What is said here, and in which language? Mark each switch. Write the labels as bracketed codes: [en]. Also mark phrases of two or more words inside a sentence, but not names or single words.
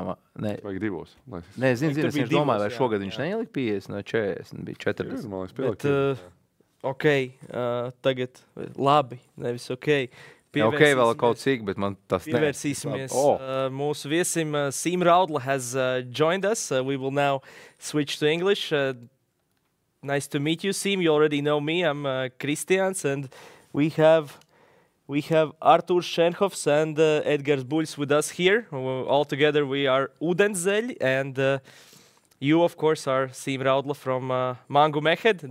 [lv] Vajag 2. Nē, zinu, es domāju, vai šogad viņš neielika 50 vai 40, bija 40. Bet, tagad labi, nevis ok. Okay, vēl kaut cik, bet man tas pievērsīsimies mūsu viesim. [en] Sīm Raudla has joined us. We will now switch to English. Nice to meet you, Sīm. You already know me. I'm Kristians, and we have Artūrs Šenhofs and Edgars Buļs with us here. All together we are Ūdenszeļļi, and you, of course, are Sīm Raudla from ngumehed.